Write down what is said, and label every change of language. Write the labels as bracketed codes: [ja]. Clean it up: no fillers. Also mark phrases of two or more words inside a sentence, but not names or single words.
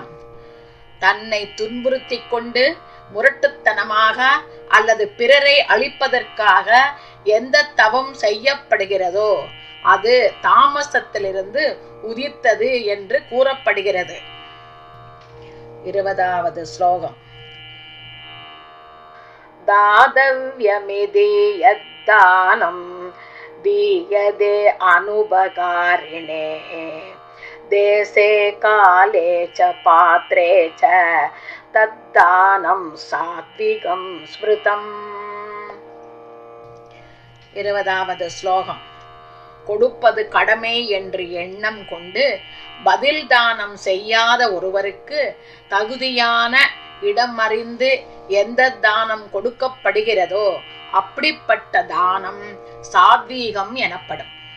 [ta] தன்னை துன்புறுத்திக் கொண்டு முரட்டுத்தனமாக அல்லது பிறரை அழிப்பதற்காக எந்த தவம் செய்யப்படுகிறதோ அது தாமசத்திலிருந்து உதித்தது என்று கூறப்படுகிறது. 20வது ஸ்லோகம். [sa] दातव्यमिति यद्दानं दीयते अनुपकारिणे देशे काले च पात्रे च तद्दानं सात्विकं स्मृतम्. [ta] 20வது ஸ்லோகம். கொடுப்பது கடமை என்று எண்ணம் கொண்டு பதில் தானம் செய்யாத ஒருவருக்கு தகுதியான இடம் அறிந்து எந்த தானம் கொடுக்கப்படுகிறதோ அப்படிப்பட்ட தானம் சாத்வீகம் எனப்படும்.